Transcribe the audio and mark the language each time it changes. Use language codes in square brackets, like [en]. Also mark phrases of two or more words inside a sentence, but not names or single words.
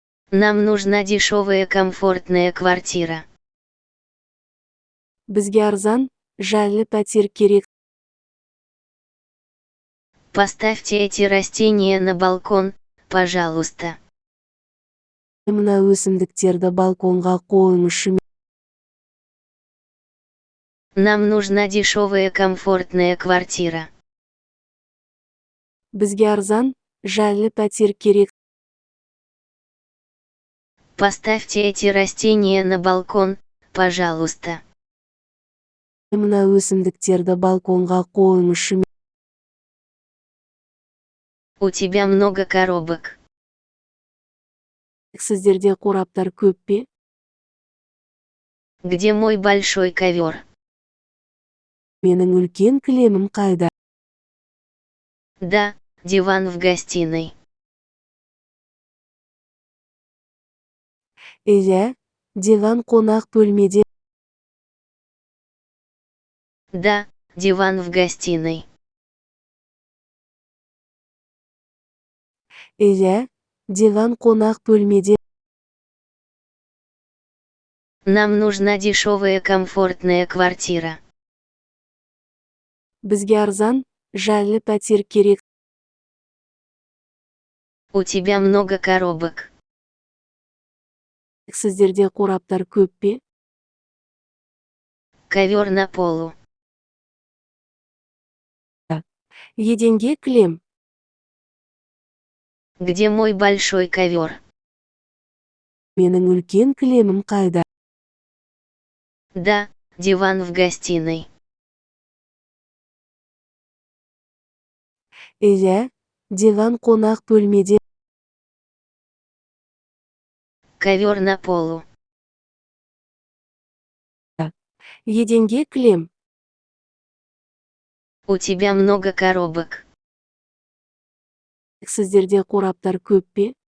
[ru] Нам нужна дешевая комфортная квартира. [kk] Бізге арзан, жайлы пәтер керек. [ru] Поставьте эти растения на балкон, пожалуйста. [kk] Мына өсімдіктерді балконға қойыңызшы. [ru] Нам нужна дешевая комфортная квартира. [kk] Бізге арзан, жайлы пәтер керек. [ru] Поставьте эти растения на балкон, пожалуйста. [kk] Мына өсімдіктерді балконға қойыңызшы. [ru] У тебя много коробок. [kk] Сіздерде қораптар көп пе? [ru] Где мой большой ковер? [kk] Менің үлкен кілемім қайда? [ru] Да, диван в гостиной. [kk] Иә, диван қонақ бөлмеде. [ru] Да, диван в гостиной. [kk] Иә, диван қонақ бөлмеде. [ru] Нам нужна дешевая комфортная квартира. [kk] Бізге арзан, жайлы пәтер керек. [ru] У тебя много коробок. [kk] Сіздерде қораптар көп пе? [ru] Ковер на полу. [kk] Еденге кілем. [ru] Где мой большой ковер? [kk] Менің үлкен кілемім қайда? [ru] Да, диван в гостиной. [kk] Иә, диван қонақ бөлмеде. [ru] Ковер на полу. [kk] Еденге кілем. [ru] У тебя много коробок. [kk] Сіздерде қораптар көп пе?